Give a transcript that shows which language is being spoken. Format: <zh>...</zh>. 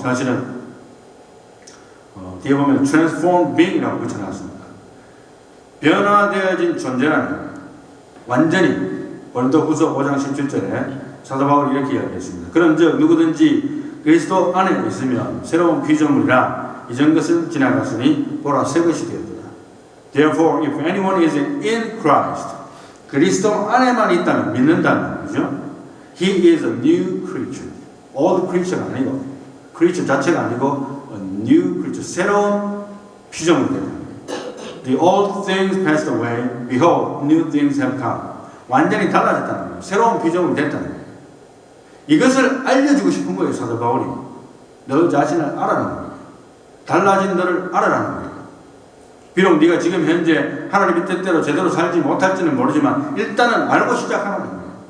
<ko>사실은 뒤에 보면 Transformed Being이라고 붙여놨습니다. 변화되어진 존재라는 거예요. 완전히 고린도후서 5장 17절에 사도 바울이 이렇게 이야기했습니다. 그런즉 누구든지 그리스도 안에 있으면 새로운 피조물이라 이전 것은 지나갔으니 보라 새 것이 되었다.</ko> <en>Therefore, if anyone is in Christ,</en> <ko>그리스도 안에만 있다면, 믿는다면, 그죠?</ko> <en>He is a new creature.</en> <ko>Old creature가 아니고, creature 자체가 아니고,</ko> <en>a new creature,</en> <ko>새로운 피조물이 되는 거예요.</ko> <en>The old things passed away, behold, new things have come.</en> <ko>완전히 달라졌다는 거예요. 새로운 피조물이 됐다는 거예요. 이것을 알려주고 싶은 거예요, 사도 바울이. 너 자신을 알아라는 거예요. 달라진 너를 알아라는 거예요. 비록 네가 지금 현재 하나님의 뜻대로 제대로 살지 못할지는 모르지만 일단은 알고 시작하라는 거예요.</ko>